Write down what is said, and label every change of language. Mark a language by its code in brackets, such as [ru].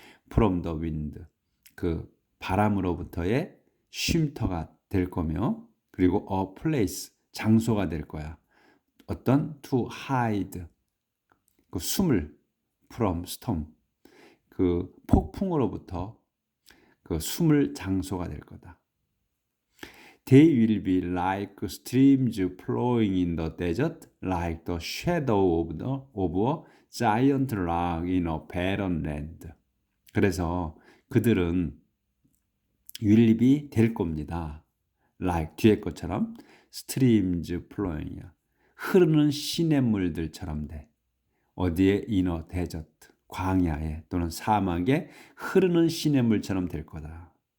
[en] from the wind, [ko] 그 바람으로부터의 쉼터가 될 거며, 그리고 [en] a place, [ko] 장소가 될 거야. 어떤 [en] to hide, [ko] 그 숨을, [en] from storm, [ko] 그 폭풍으로부터 그 숨을 장소가 될 거다. [en] They will be like streams flowing in the desert, like the shadow of a giant rock in a barren land. [ko] 그래서 그들은 [en] will be [ko] 될 겁니다. like 뒤에 것처럼 [en] streams flowing [ko] 이야. 흐르는 시냇물들처럼 돼. 어디에? [en] in a desert, [ko] 광야에 또는 사막에 흐르는 시냇물처럼 될 거다.